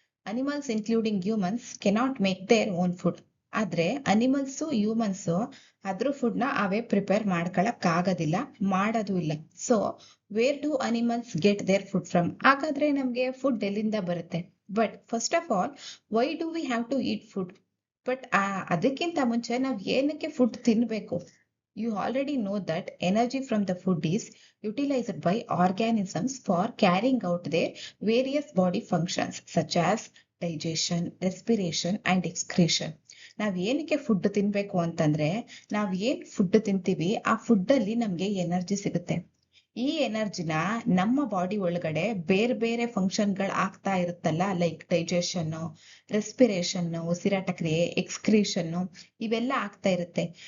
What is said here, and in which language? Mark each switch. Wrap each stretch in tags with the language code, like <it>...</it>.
<en>Animals including humans cannot make their own food.</en> <kn>ಆದ್ರೆ animals, humans ಅದ್ರ food ನ ಅವೇ prepare ಮಾಡ್ಕೊಳಕ್ ಆಗೋದಿಲ್ಲ, ಮಾಡೋದು ಇಲ್ಲ.</kn> <en>So where do animals get their food from?</en> <kn>ಹಾಗಾದ್ರೆ ನಮ್ಗೆ ಫುಡ್ ಎಲ್ಲಿಂದ ಬರುತ್ತೆ?</kn> <en>But first of all, why do we have to eat food?</en> <kn>But ಅದಕ್ಕಿಂತ ಮುಂಚೆ ನಾವ್ ಏನಕ್ಕೆ ಫುಡ್ ತಿನ್ಬೇಕು?</kn> <en>You already know that energy from the food is utilized by organisms for carrying out their various body functions such as digestion, respiration and excretion.</en> <kn>ನಾವ್ ಏನಕ್ಕೆ food ತಿನ್ಬೇಕು ಅಂತಂದ್ರೆ, ನಾವ್ ಏನ್ ಫುಡ್ ತಿಂತೀವಿ ಆ ಫುಡ್ ಅಲ್ಲಿ ನಮ್ಗೆ ಎನರ್ಜಿ ಸಿಗುತ್ತೆ. ಈ ಎನರ್ಜಿನ ನಮ್ಮ ಬಾಡಿ ಒಳಗಡೆ ಬೇರೆ ಬೇರೆ ಫಂಕ್ಷನ್ ಗಳು ಆಗ್ತಾ ಇರುತ್ತಲ್ಲ, ಲೈಕ್ ಡೈಜೆಷನ್, ರೆಸ್ಪಿರೇಷನ್, ಉಸಿರಾಟ ಕ್ರಿಯೆ, ಎಕ್ಸ್ಕ್ರೀಷನ್, ಇವೆಲ್ಲ ಆಗ್ತಾ ಇರುತ್ತೆ.</kn>